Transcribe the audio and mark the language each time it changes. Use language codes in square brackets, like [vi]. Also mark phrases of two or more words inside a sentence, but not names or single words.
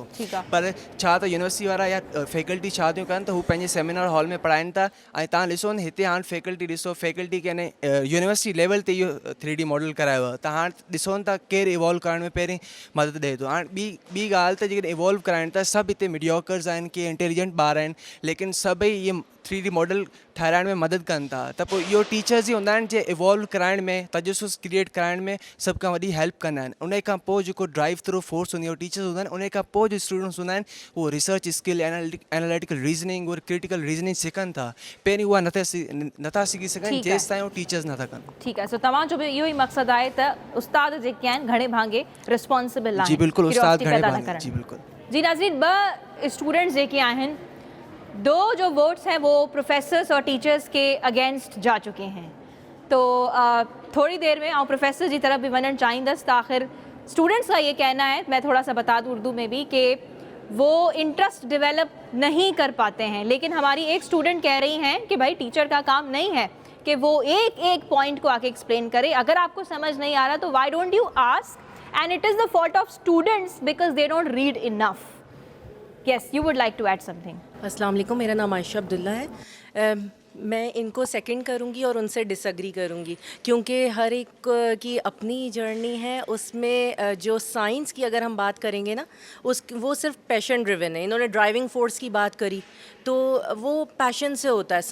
[sd] पर छा त यूनिवर्सिटी वारा या फैकल्टी छा थियूं कनि त हू पंहिंजे [en] seminar hall [sd] में पढ़ाइनि था। ऐं तव्हां ॾिसो न हिते हाणे फैकल्टी ॾिसो, फैकल्टी खे [en] university level [sd] ते इहो 3D मॉडल करायो आहे। त हाणे ॾिसो न था केरु इवॉल्व करण में पहिरीं मदद ॾिए थो। हाणे ॿी ॻाल्हि त जेकॾहिं इवॉल्व कराइनि था, सभु हिते मीडियोकर्स आहिनि, के इंटेलिजेंट ॿार आहिनि, लेकिन सभई इहे 3D मॉडल ठाहिराइण में मदद कनि था। त पोइ इहो टीचर्स ई हूंदा आहिनि जे इवॉल्व कराइण में, तजसुस क्रिएट कराइण में सभ खां वॾी हेल्प कंदा आहिनि। उन खां पोइ जेको [en] drive through force [sd] हूंदी आहे, उहो टीचर्स हूंदा आहिनि। उन खां पोइ जो स्टूडेंट्स हूंदा आहिनि, उहो [en] research skill, analytical reasoning [sd] और [en] critical reasoning [sd] सिखनि था। पहिरीं उहा नथा सिखी सघनि जेसि ताईं उहो टीचर्स नथा कनि। ठीकु आहे, सो तव्हांजो बि इहो ई मक़सदु आहे त उस्ताद जेके आहिनि घणे भाङे रिस्पॉन्सिबल आहिनि। जी बिल्कुलु, उस्ताद घणे पैदा न भाङे, करनि। जी बिल्कुलु। जी नाज़रीन, ॿ स्टूडेंट्स जेके आहिनि, [hi] 2 जो वोट्स हैं वो प्रोफेसर्स और टीचर्स के अगेंस्ट जा चुके हैं। तो थोड़ी देर में [sd] प्रोफेसर जी तरफ भी वञणु चाहींदसि त [hi] आख़िर स्टूडेंट्स का ये कहना है, मैं थोड़ा सा बता दूँ उर्दू में भी, कि वो [en] interest develop [hi] नहीं कर पाते हैं। लेकिन हमारी एक स्टूडेंट कह रही हैं कि भाई टीचर का काम नहीं है कि वो एक पॉइंट को आके एक्सप्लेन करे, अगर आपको समझ नहीं आ रहा तो [en] why don't you ask, and it is the fault of students because they don't read enough. yes, you would like to add something. [ar] السلام عليكم, [hi] मेरा नाम आयशा अब्दुल्ला है। मैं इनको सेकंड करूंगी और उनसे डिसएग्री करूंगी, क्योंकि हर एक की अपनी जर्नी है। उसमें जो साइंस की अगर हम बात करेंगे ना, वो सिर्फ [en] passion driven [hi] है। इन्होंने [en] driving force [hi] की बात करी, तो वो पैशन से होता है।